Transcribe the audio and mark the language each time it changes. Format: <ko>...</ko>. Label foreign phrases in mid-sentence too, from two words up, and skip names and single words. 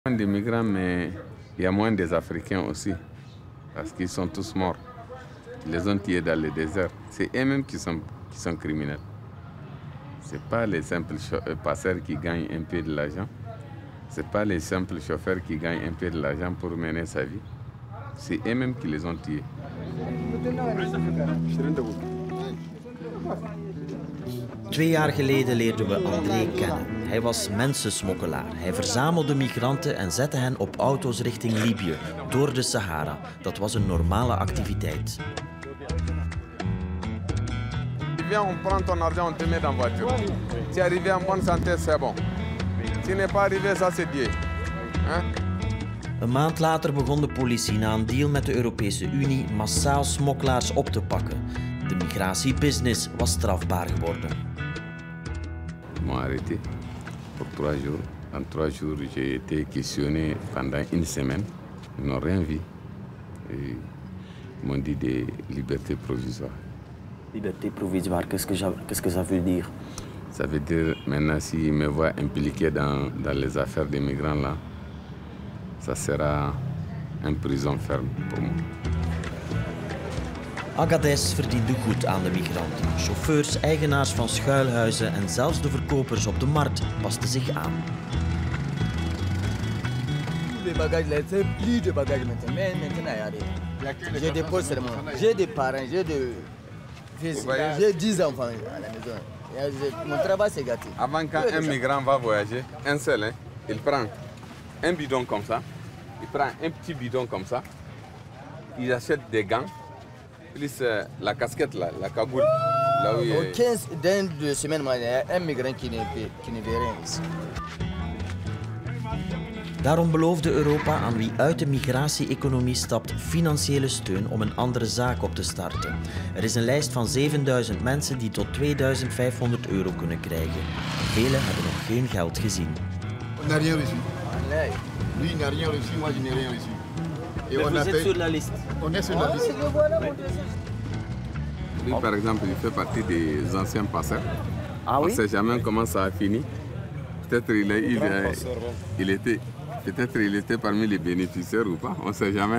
<fr>Des migrants, mais il y a moins des Africains aussi, parce qu'ils sont tous morts. Ils les ont tués dans le désert. C'est eux-mêmes qui sont criminels. Ce n'est pas les simples passeurs qui gagnent un peu de l'argent. Ce n'est pas les simples chauffeurs qui gagnent un peu de l'argent pour mener sa vie. C'est eux-mêmes qui les ont tués.</fr> <nl>Twee jaar geleden leerden we André kennen. Hij was mensensmokkelaar. Hij verzamelde migranten en zette hen op auto's richting Libië, door de Sahara. Dat was een normale activiteit.</nl> <fr>Viens, on prend ton argent, on te met dans la voiture. Tu es arrivé en bonne santé, c'est bon. Tu n'es pas arrivé, ça c'est Dieu.</fr> <nl>Een maand later begon de politie na een deal met de Europese Unie massaal smokkelaars op te pakken. De migratiebusiness was strafbaar geworden.</nl> <fr>Ils m'ont arrêté pour 3 jours. En 3 jours, j'ai été questionné pendant une semaine. Ils n'ont rien vu. Et ils m'ont dit des libertés provisoires. Liberté provisoire, qu'est-ce que ça veut dire? Ça veut dire maintenant s'ils me voient impliqué dans les affaires des migrants là, ça sera une prison ferme pour moi.</fr> <nl>Agadez verdiende goed aan de migranten. Chauffeurs, eigenaars van schuilhuizen en zelfs de verkopers op de markt pasten zich aan.</nl> <fr>Les bagages, c'est plus de bagages maintenant. Mais maintenant, j'ai des postes seulement. J'ai des parents, j'ai des fils, j'ai 10 enfants à la maison. Mon travail, c'est gâté. Avant qu'un migrant va voyager, un seul, il prend un bidon comme ça, il prend un petit bidon comme ça, il achète des gants, plus la casquette, là, la cagoule. Là où Au 15 2 semaines, il y a un migrant qui ne veut rien ici.</fr> <nl>Daarom beloofde Europa aan wie uit de migratie-economie stapt financiële steun om een andere zaak op te starten. Er is een lijst van 7000 mensen die tot 2500 euro kunnen krijgen. Velen hebben nog geen geld gezien.</nl> <fr>On n'a rien reçu. Lui, il n'a rien reçu, moi, je n'ai rien reçu. Et vous êtes sur la liste. On est sur la liste. Lui, par exemple, il fait partie des anciens passeurs. Ah oui? On ne sait jamais comment ça a fini. Peut-être il était parmi les bénéficiaires ou pas, on ne sait jamais.</fr>